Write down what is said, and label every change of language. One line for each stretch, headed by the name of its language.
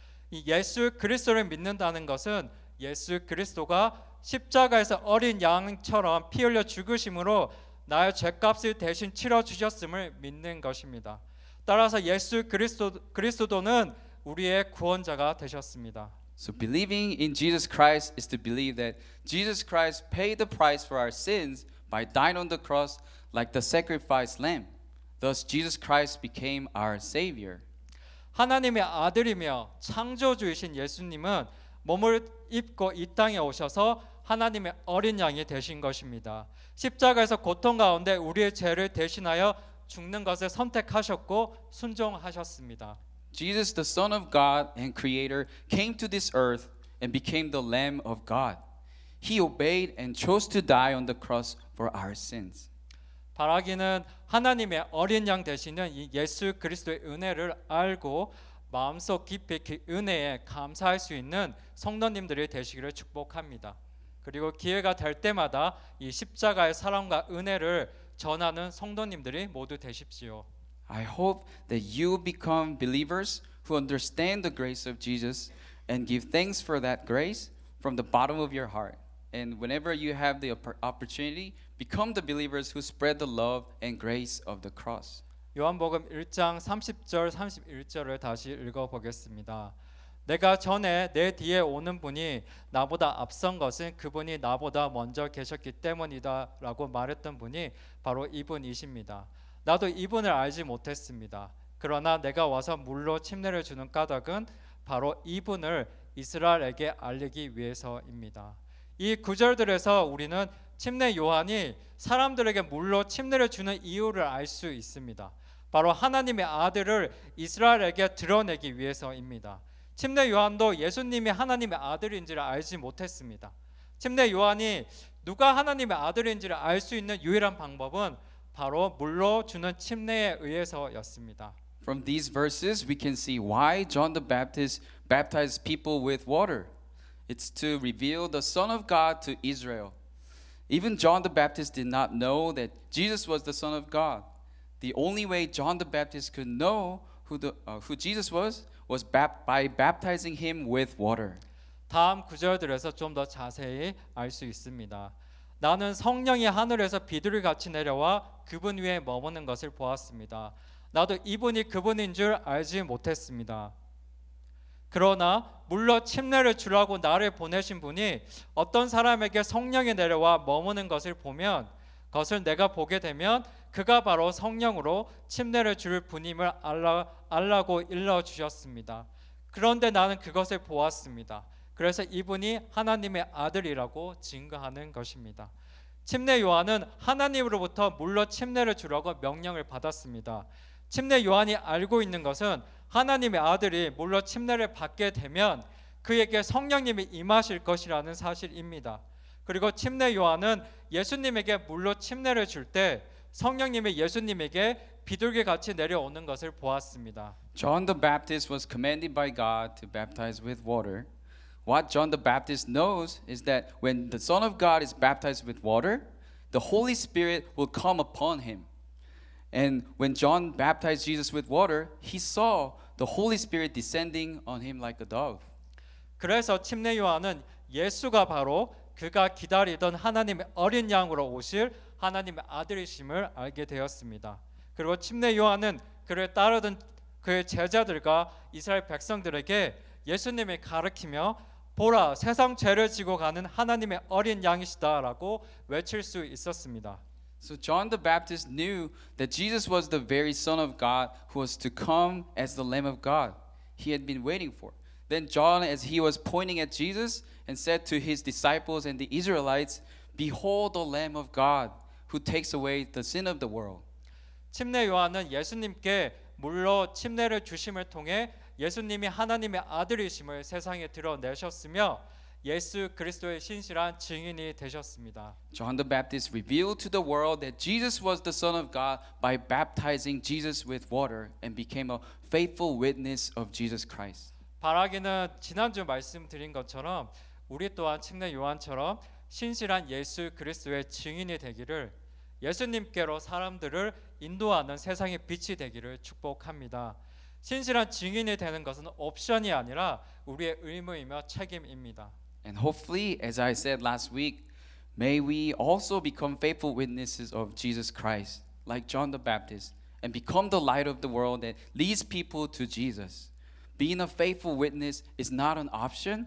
Korean: 이 예수 그리스도를 믿는다는 것은 예수 그리스도가 십자가에서 어린 양처럼 피 흘려 죽으심으로 나의 죄값을 대신 치러 주셨음을 믿는 것입니다. 따라서 예수 그리스도는 우리의 구원자가 되셨습니다.
English: So believing in Jesus Christ is to believe that Jesus Christ paid the price for our sins by dying on the cross like the sacrificed lamb. Thus Jesus Christ became our savior.
Korean: 하나님의 아들이며 창조주이신 예수님은 몸을 입고 이 땅에 오셔서 하나님의 어린 양이 되신 것입니다. 십자가에서 고통 가운데 우리의 죄를 대신하여 죽는 것을 선택하셨고 순종하셨습니다.
English: Jesus, the Son of God and Creator, came to this earth and became the Lamb of God. He obeyed and chose to die on the cross for our sins.
Korean: 바라기는 하나님의 어린 양 되시는 이 예수 그리스도의 은혜를 알고 마음속 깊이 그 은혜에 감사할 수 있는 성도님들이 되시기를 축복합니다. 그리고 기회가 될 때마다 이 십자가의 사랑과 은혜를 전하는 성도님들이 모두 되십시오.
English: I hope that you become believers who understand the grace of Jesus and give thanks for that grace from the bottom of your heart. And whenever you have the opportunity, become the believers who spread the love and grace of the cross.
Korean: 요한복음 1장 30절 31절을 다시 읽어보겠습니다. 내가 전에 내 뒤에 오는 분이 나보다 앞선 것은 그분이 나보다 먼저 계셨기 때문이다 라고 말했던 분이 바로 이분이십니다. 나도 이분을 알지 못했습니다. 그러나 내가 와서 물로 침례를 주는 까닭은 바로 이분을 이스라엘에게 알리기 위해서입니다. 이 구절들에서 우리는 침례 요한이 사람들에게 물로 침례를 주는 이유를 알 수 있습니다. 바로 하나님의 아들을 이스라엘에게 드러내기 위해서입니다. 침례 요한도 예수님이 하나님의 아들인지를 알지 못했습니다. 침례 요한이 누가 하나님의 아들인지를 알 수 있는 유일한 방법은 바로 물로 주는 침례에 의해서였습니다.
English: From these verses, we can see why John the Baptist baptized people with water. It's to reveal the Son of God to Israel. Even John the Baptist did not know that Jesus was the Son of God. The only way John the Baptist could know who Jesus was by baptizing him with water.
Korean: 다음 구절들에서 좀 더 자세히 알 수 있습니다. 나는 성령이 하늘에서 비둘기 같이 내려와 그분 위에 머무는 것을 보았습니다. 나도 이분이 그분인 줄 알지 못했습니다. 그러나 물로 침례를 주라고 나를 보내신 분이 어떤 사람에게 성령이 내려와 머무는 것을 보면 그것을 내가 보게 되면 그가 바로 성령으로 침례를 줄 분임을 알라고 일러주셨습니다. 그런데 나는 그것을 보았습니다. 그래서 이분이 하나님의 아들이라고 증거하는 것입니다. 침례 요한은 하나님으로부터 물로 침례를 주라고 명령을 받았습니다. 침례 요한이 알고 있는 것은 하나님의 아들이 물로 침례를 받게 되면 그에게 성령님이 임하실 것이라는 사실입니다. 그리고 침례 요한은 예수님에게 물로 침례를 줄 때 성령님이 예수님에게 비둘기 같이 내려오는 것을 보았습니다.
English: John the Baptist was commanded by God to baptize with water. What John the Baptist knows is that when the Son of God is baptized with water, the Holy Spirit will come upon him. And when John baptized Jesus with water, he saw the Holy Spirit descending on him like a dove.
Korean: 그래서 침례 요한은 예수가 바로 그가 기다리던 하나님의 어린 양으로 오실 하나님의 아들이심을 알게 되었습니다. 그리고 침례 요한은 그를 따르던 그의 제자들과 이스라엘 백성들에게 예수님을 가르치며 보라, 세상 죄를 지고 가는 하나님의 어린 양이시다라고 외칠 수 있었습니다.
English: So John the Baptist knew that Jesus was the very Son of God who was to come as the Lamb of God he had been waiting for. Then John, as he was pointing at Jesus, and said to his disciples and the Israelites, "Behold the Lamb of God who takes away the sin of the world."
Korean: 침례 요한은 예수님께 물로 침례를 주심을 통해 예수님이 하나님의 아들이심을 세상에 드러내셨으며 예수 그리스도의 신실한 증인이 되셨습니다.
English: John the Baptist revealed to the world that Jesus was the Son of God by baptizing Jesus with water and became a faithful witness of Jesus Christ.
Korean: 바라기는 지난주 말씀드린 것처럼 우리 또한 침례 요한처럼 신실한 예수 그리스도의 증인이 되기를, 예수님께로 사람들을 인도하는 세상의 빛이 되기를 축복합니다. 신실한 증인이 되는 것은 옵션이 아니라 우리의 의무이며 책임입니다.
English: And hopefully, as I said last week, may we also become faithful witnesses of Jesus Christ, like John the Baptist, and become the light of the world that leads people to Jesus. Being a faithful witness is not an option,